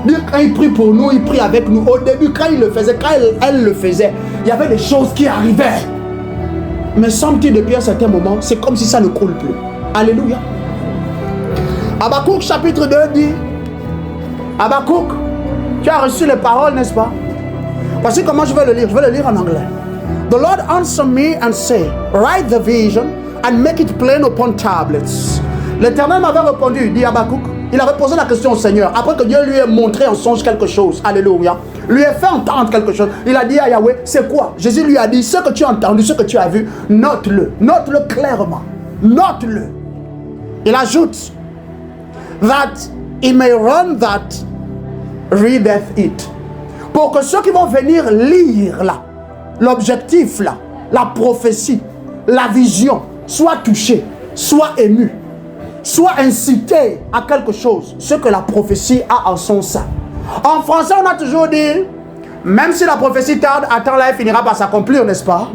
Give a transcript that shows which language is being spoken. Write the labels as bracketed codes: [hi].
[fr] Quand il prie pour nous, il prie avec nous. Au début, quand il le faisait, quand elle le faisait, il y avait des choses qui arrivaient. Mais semble-t-il, depuis un certain moment, c'est comme si ça ne coule plus. Alléluia. Habakkuk chapitre 2 dit, Habakkuk, tu as reçu les paroles, n'est-ce pas? Voici comment je vais le lire. Je vais le lire en anglais. [en] The Lord answered me and said, write the vision and make it plain upon tablets. [fr] L'Éternel m'avait répondu, dit Habakkuk. Il avait posé la question au Seigneur. Après que Dieu lui ait montré en songe quelque chose. Alléluia. Lui ait fait entendre quelque chose. Il a dit à Yahweh, c'est quoi? Jésus lui a dit, ce que tu as entendu, ce que tu as vu, note-le. Note-le clairement. Note-le. Il ajoute, [en] that he may run that readeth it. [fr] Pour que ceux qui vont venir lire là, l'objectif là, la prophétie, la vision, soient touchés, soient émus, soient incités à quelque chose, ce que la prophétie a en son sein. En français, on a toujours dit, même si la prophétie tarde, attends là, elle finira par s'accomplir, n'est-ce pas?